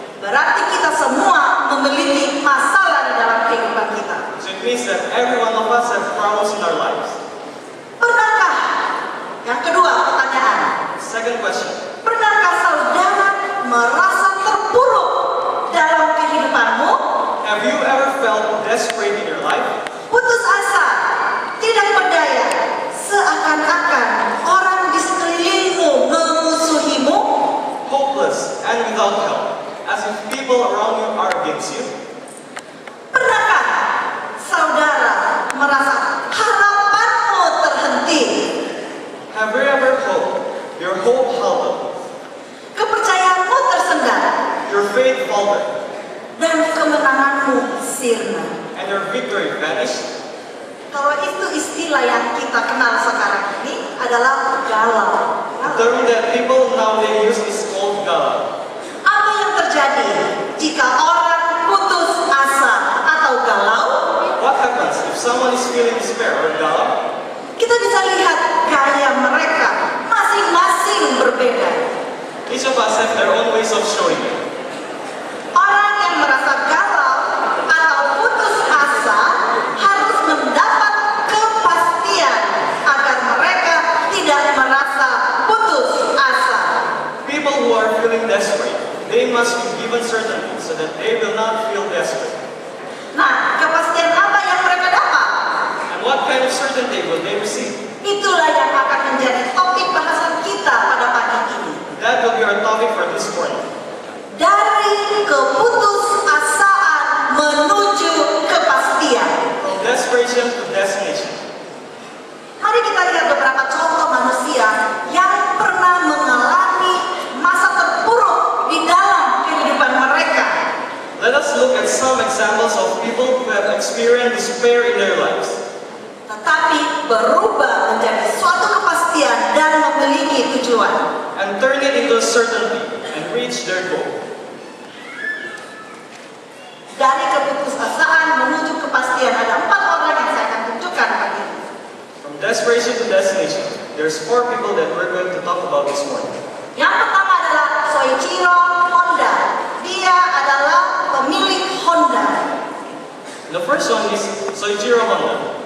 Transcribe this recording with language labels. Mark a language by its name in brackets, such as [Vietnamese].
[Indonesian] Berarti kita semua memiliki masalah di dalam kehidupan kita. [English] So it means that every one of us have problems in our lives. [Indonesian] Pernahkah? Yang kedua pertanyaan. [English] Second question, [Indonesian] Pernahkah saudara merasa terpuruk dalam kehidupanmu? [English] have you ever felt desperate in your life? [Indonesian] Putus asa, tidak berdaya, seakan-akan orang di sekelilingmu memusuhimu? [English] Hopeless and without help, as if people around you are against you? [Indonesian] Pernahkah saudara merasa harapanmu terhenti? [English] Have you ever hoped your hope halted, [Indonesian] Kepercayaanmu tersendat [English] your faith faltered, [Indonesian] dan kemenanganmu sirna? [English] and your victory vanished? [Indonesian] Kalau itu istilah yang kita kenal sekarang ini adalah galau. [English] The term that people nowadays use is called galau. [Indonesian] Apa yang terjadi jika orang putus asa atau galau? [English] What happens if someone is feeling despair or galau? [Indonesian] Kita bisa lihat gaya mereka masing-masing berbeda. [English] Each of us have their own ways of showing it. [Indonesian] Orang yang merasa galau atau putus asa harus mendapat kepastian agar mereka tidak merasa putus asa. [English] People who are feeling desperate, they must be given certainty so that they will not feel desperate. [Indonesian] Nah, kepastian apa yang mereka dapat? [English] And what kind of certainty will they receive? [Indonesian] Itulah yang akan menjadi topik bahasan kita pada pagi ini. [English] That will be our topic for this morning. [Indonesian] Dari keputusasaan menuju kepastian. [English] From desperation to destination. [Indonesian] Mari kita lihat beberapa contoh manusia yang pernah mengalami masa terpuruk di dalam kehidupan mereka. [English] Let us look at some examples of people who have experienced despair in their lives, [Indonesian] Tetapi berubah menjadi suatu kepastian dan memiliki tujuan. [English] and turn it into a certainty and reach their goal. [Indonesian] Dari keputusasaan menuju kepastian ada 4 orang yang saya akan tunjukkan pagi ini. [English] From desperation to destination, there's 4 people that we're going to talk about this morning. [Indonesian] Yang pertama adalah Soichiro Honda. Dia adalah pemilik Honda. [English] The first one is Soichiro Honda.